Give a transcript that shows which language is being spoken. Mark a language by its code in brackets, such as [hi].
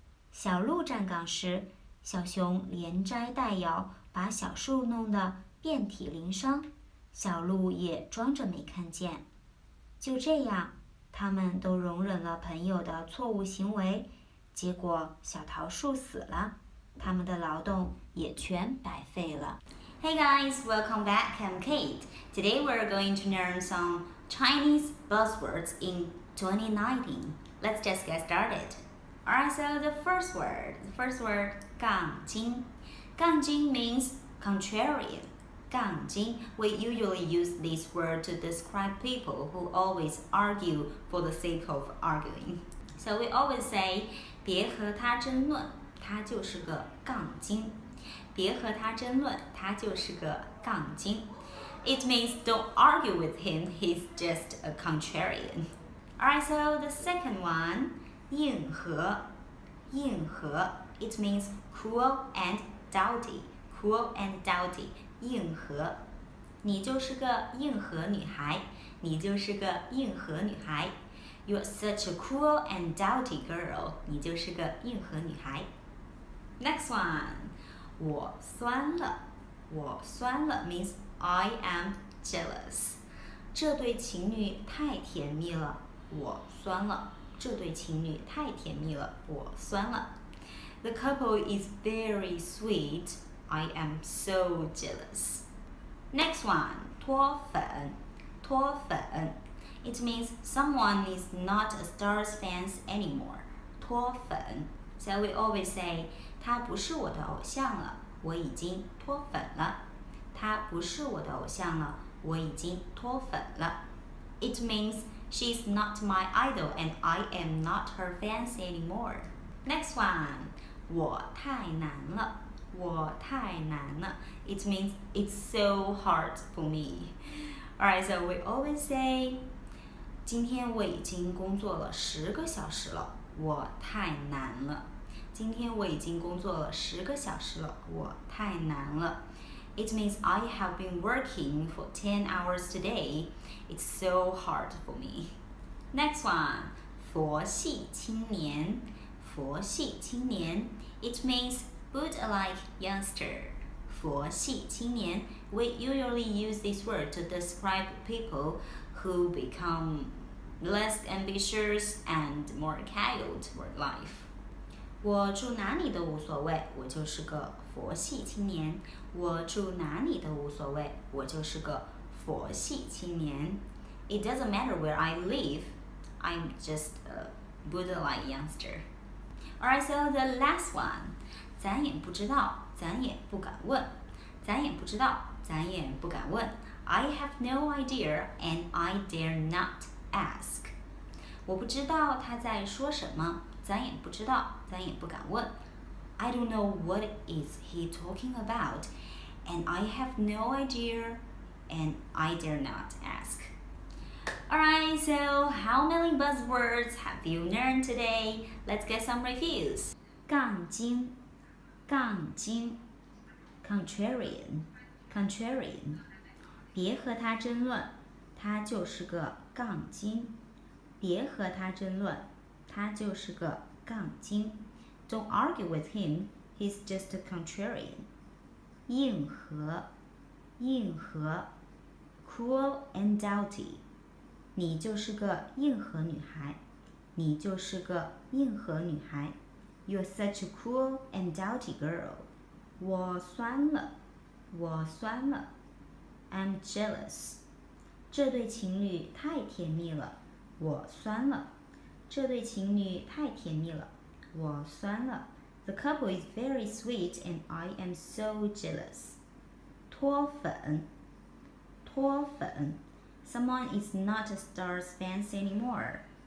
[zh] 小鹿站岗时，小熊连摘带摇，把小树弄得遍体鳞伤，小鹿也装着没看见。就这样，他们都容忍了朋友的错误行为，结果小桃树死了，他们的劳动也全白费了。 [en] Hey guys, welcome back. I'm Kate. Today we're going to learn some Chinese buzzwords in 2019. Let's just get started. Alright, so the first word, 杠精. 杠精 means contrarian. 杠精, we usually use this word to describe people who always argue for the sake of arguing. So we always say, [zh] 别和他争论，他就是个杠精。别和他争论，他就是个杠精。 [en] It means don't argue with him, he's just a contrarian. Alright, so the second one, 硬核。硬核 it means cruel and doughty. Cruel and doughty, 硬核。 [zh] 你就是个硬核女孩，你就是个硬核女孩。 [en] You're such a cruel and doughty girl. [zh] 你就是个硬核女孩。 [en] Next one, [zh] 我酸了。 我酸了 [en] means I am jealous. [zh] 这对情侣太甜蜜了，我酸了。这对情侣太甜蜜了，我酸了。 [en] The couple is very sweet. I am so jealous. Next one, 脱粉。脱粉 it means someone is not a Stars fan anymore. [zh] 脱粉 [en] So we always say, [zh] 他不是我的偶像了，我已经脱粉了。他不是我的偶像了，我已经脱粉了。 [en] It means she's not my idol and I am not her fans anymore. Next one, [zh] 我太难了。 我太难了 [en] It means it's so hard for me. Alright, so we always say, [zh] 今天我已经工作了10个小时了，我太难了。今天我已经工作了10个小时了，我太难了。 [en] It means I have been working for 10 hours today. It's so hard for me. Next one, 佛系青年。佛系青年 It means Buddha-like youngster. 佛系青年 We usually use this word to describe people who become less ambitious and more casual toward life. [zh] 我住哪里都无所谓，我就是个佛系青年。我住哪里都无所谓，我就是个佛系青年。 [en] It doesn't matter where I live, I'm just a Buddha-like youngster. Alright, so the last one. [zh] 咱也不知道，咱也不敢问。咱也不知道，咱也不敢问。 [en] I have no idea and I dare not ask. [zh] 我不知道他在说什么，咱也不知道，咱也不敢问。 [en] I don't know what is he talking about, and I have no idea, and I dare not ask. Alright, so how many buzzwords have you learned today? Let's get some reviews. 杠精，杠精 contrarian, contrarian. [zh] 别和他争论，他就是个杠精。别和他争论，他就是个杠精。 [en] Don't argue with him, he's just a contrarian. 硬核，硬核 cruel and doughty. [zh] 你就是个硬核女孩，你就是个硬核女孩。 [en] You're such a cruel and doughty girl. [zh] 我酸了，我酸了。 [en] I'm jealous. [zh] 这对情侣太甜蜜了，我酸了。这对情侣太甜蜜了，我酸了。 [en] The couple is very sweet and I am so jealous. [zh] 脱粉，脱粉。 [en] Someone is not a Stars fan anymore.